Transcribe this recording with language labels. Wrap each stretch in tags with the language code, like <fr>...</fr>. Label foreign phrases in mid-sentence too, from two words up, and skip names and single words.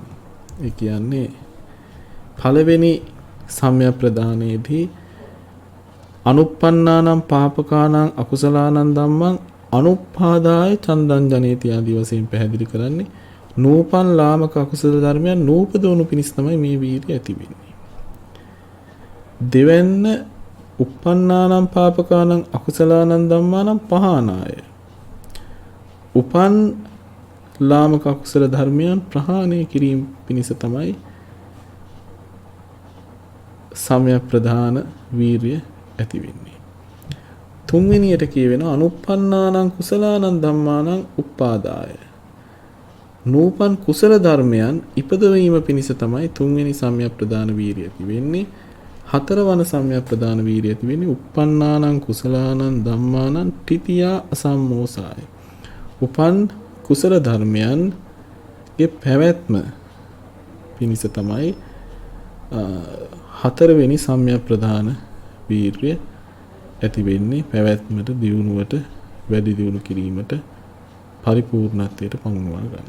<si>ඒ කියන්නේ පළවෙනි සම්‍යක් ප්‍රදානයේදී</si> <pi>අනුප්පන්නානම් පාපකානම් අකුසලානම් ධම්මං අනුප්පාදාය චන්දං ජනේති</pi> <si>ආදී වශයෙන් පැහැදිලි කරන්නේ නූපන් ලාමක අකුසල ධර්මයන් නූපදවනු පිණිස තමයි මේ වීර්යය ඇති වෙන්නේ.</si> <pi>දෙවැන්න uppannānaṁ pāpakānaṁ akusalaanaṁ dhammānaṁ පහානාය.</pi> <si>උපන් ලාමක අකුසල ධර්මයන් ප්‍රහාණය කිරීම පිණිස තමයි සම්‍යක් ප්‍රදාන වීර්ය ඇති වෙන්නේ. තුන්වෙනියට කියවෙනවා</si> <pi>අනුප්පන්නානං කුසලානං ධම්මානං උප්පාදාය.</pi> <si>නූපන් කුසල ධර්මයන් ඉපදවීම පිණිස තමයි තුන්වෙනි සම්‍යක් ප්‍රදාන වීර්ය ඇති වෙන්නේ. හතරවන සම්‍යක් ප්‍රදාන වීර්ය ඇති වෙන්නේ</si> <pi>uppannānaṁ කුසලානං ධම්මානං ත්‍ිතියා අසම්මෝසාය.</pi> <si>උපන් කුසල ධර්මයන්ගේ පැවැත්ම පිණිස තමයි හතරවෙනි සම්‍යක් ප්‍රදාන වීර්ය ඇති වෙන්නේ. පැවැත්මට දියුණුවට වැඩි දියුණු කිරීමට පරිපූර්ණත්වයට පමුණවා ගන්න.</si>